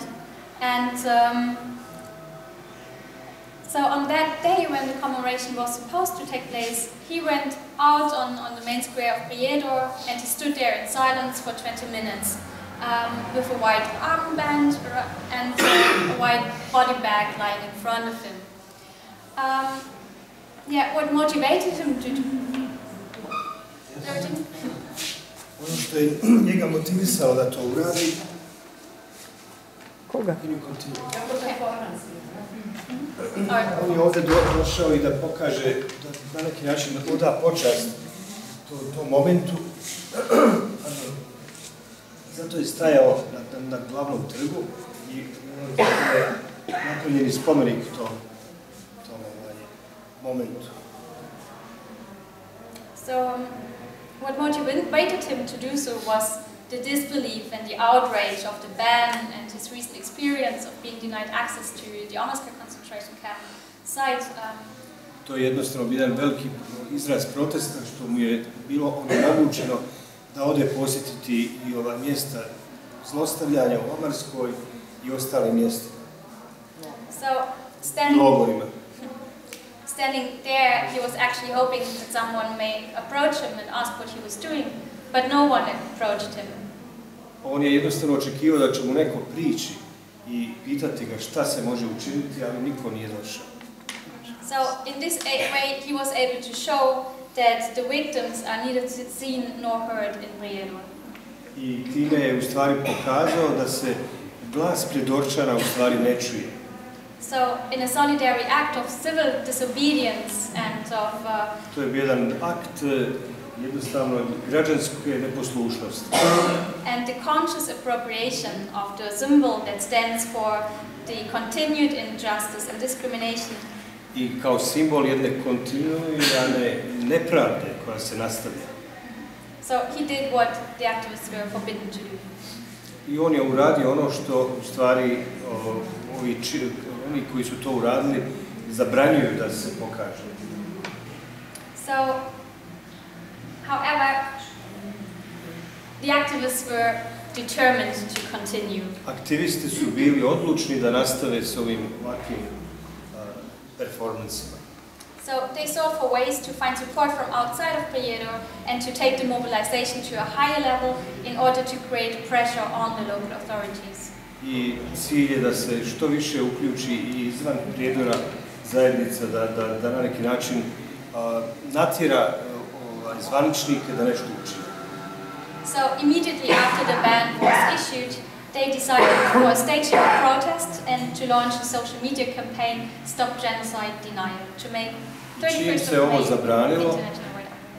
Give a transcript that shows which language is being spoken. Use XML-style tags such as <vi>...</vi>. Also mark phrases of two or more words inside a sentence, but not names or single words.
<en>And so on that day when the commemoration was supposed to take place, he went out on the main square of Prijedor, and he stood there in silence for 20 minutes with a white armband and a white body bag lying in front of him. Yeah, what motivated him to do?</en> <bs>Ono što je njega motivisalo da to uradi... Koga? On je ovdje došao i da pokaže, da na neki način da oda počast tom momentu. Zato je stajao na glavnom trgu i napravljen je spomenik tom momentu.</bs> <en>So, what motivated him to do so was the disbelief and the outrage of the ban and his recent experience of being denied access to the Omarska concentration camp site.</en> <bs>To je jednostavno jedan veliki izraz protesta što mu je bilo onemogućeno da ode posjetiti i ova mjesta zlostavljanja u Omarskoj i ostalim mjestima.</bs> <en>So, standing there, he was actually hoping that someone may approach him and ask what he was doing, but no one approached him.</en> <bs>On je jednostavno očekivao da će mu neko prići i pitati ga šta se može učiniti, ali niko nije došao.</bs> <en>So, in this way, he was able to show that the victims are neither seen nor heard in Prijedor.</en> <bs>I time je u stvari pokazao da se glas Prijedorčana u stvari ne čuje.</bs> <en>So, in a solidary act of civil disobedience and of...</en> <bs>To je bio jedan akt jednostavno građanske neposlušnosti.</bs> <en>And the conscious appropriation of the symbol that stands for the continued injustice and discrimination.</en> <bs>I kao simbol jedne kontinuirane nepravde koja se nastavlja.</bs> <en>So he did what the activists were forbidden to do.</en> <bs>I on je uradio ono što u stvari oni koji su to uradili zabranjuju da se pokaže.</bs> <en>So, however, the activists were determined to continue.</en> <bs>Aktivisti su bili odlučni da nastave s ovim ovakvim performansima.</bs> <en>So they sought for ways to find support from outside of Prijedor and to take the mobilization to a higher level in order to create pressure on the local authorities.</en> <bs>I cilj je da se što više uključi i izvan Prijedora zajednica, da na neki način natjera zvaničnike da nešto učine.</bs> <en>So immediately after the ban was issued, they decided for staging a protest and to launch a social media campaign, Stop Genocide Denial, to make 31st of May International White Armband.</en>